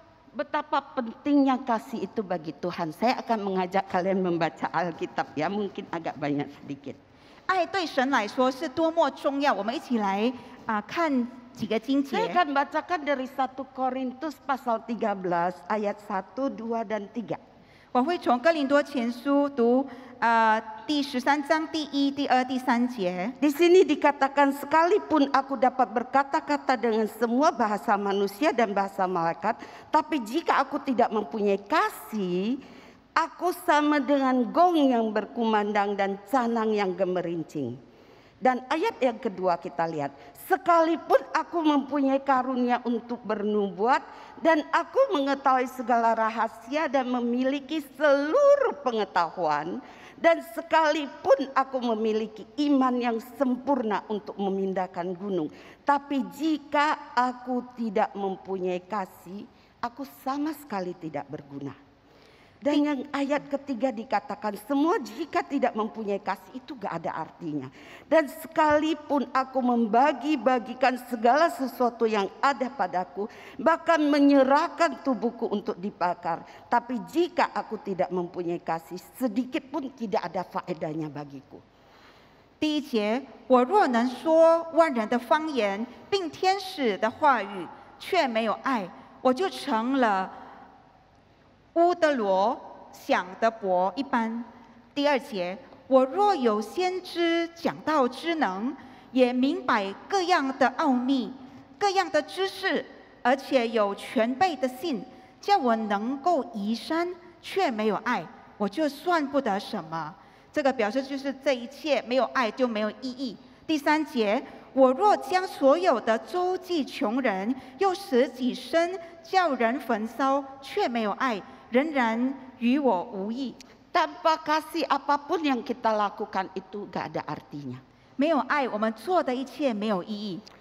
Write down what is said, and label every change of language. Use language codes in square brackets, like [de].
[id] Betapa pentingnya kasih itu bagi Tuhan. Saya akan mengajak kalian membaca Alkitab ya, mungkin agak banyak sedikit. [zh] 爱对神来说是多么重要，我们一起来看几个经节。 [id] Saya akan bacakan dari 1 Korintus pasal 13 ayat 1, 2, dan 3. [zh] 我会从哥林多前书读第13章第1、第2、第3节。 [id] Di sini dikatakan, sekalipun aku dapat berkata-kata dengan semua bahasa manusia dan bahasa malaikat, tapi jika aku tidak mempunyai kasih, aku sama dengan gong yang berkumandang dan canang yang gemerincing. Dan ayat yang kedua kita lihat, sekalipun aku mempunyai karunia untuk bernubuat dan aku mengetahui segala rahasia dan memiliki seluruh pengetahuan, dan sekalipun aku memiliki iman yang sempurna untuk memindahkan gunung, tapi jika aku tidak mempunyai kasih, aku sama sekali tidak berguna. Dan yang ayat ketiga dikatakan, semua jika tidak mempunyai kasih itu gak ada artinya. Dan sekalipun aku membagi-bagikan segala sesuatu yang ada padaku, bahkan menyerahkan tubuhku untuk dibakar, tapi jika aku tidak mempunyai kasih, sedikit pun tidak ada faedahnya bagiku. [zh] 第一节，我若能说万人的方言，并天使的话语，却没有爱，我就成了乌德罗想的伯一般。第二节，我若有先知讲道之能，也明白各样的奥秘、各样的知识，而且有全备的信，叫我能够移山，却没有爱，我就算不得什么。这个表示就是这一切没有爱就没有意义。第3节，我若将所有的周济穷人，又使己身叫人焚烧，却没有爱，仍然与我无益。 [id] Tanpa kasih apapun yang kita lakukan itu gak ada artinya. [zh] 没有爱，我们做的一切没有意义。